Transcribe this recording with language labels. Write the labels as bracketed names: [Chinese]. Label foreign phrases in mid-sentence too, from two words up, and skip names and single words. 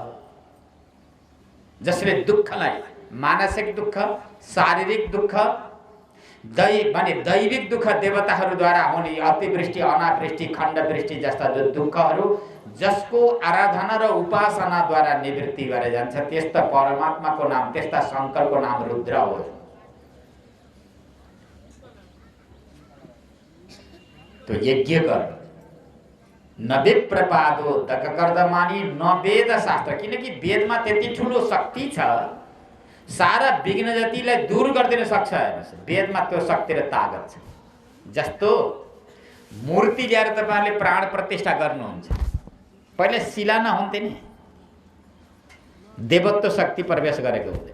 [Nepali] जसले दुःखलाई, मानसिक दुःख, शारीरिक दुःख, दैविक दुःख, देवताहरूद्वारा हुने अतिवृष्टि अनावृष्टि खण्डवृष्टि जस्ता जो दुःखहरू जसको आराधना र उपासनाद्वारा निवृत्ति गरे जान्छ, त्यस्ता परमात्माको नाम, त्यस्ता शंकरको नाम रुद्र हो। [Hindi] तो यज्ञ कर। [Sanskrit] न विप्रपादो दककर्दमानी, न वेद शास्त्र, [Nepali] किनकि वेदमा त्यति ठुलो शक्ति छ, सारा विघ्न जतिलाई दूर गरिदिन सक्छ। वेदमा त्यो शक्ति र ताकत छ। जस्तो मूर्ति ल्याएर तपाईहरुले प्राण प्रतिष्ठा गर्नुहुन्छ, पहिले शिला नहुन्थे नि, देवत्व शक्ति प्रवेश गरेको हुँदैन।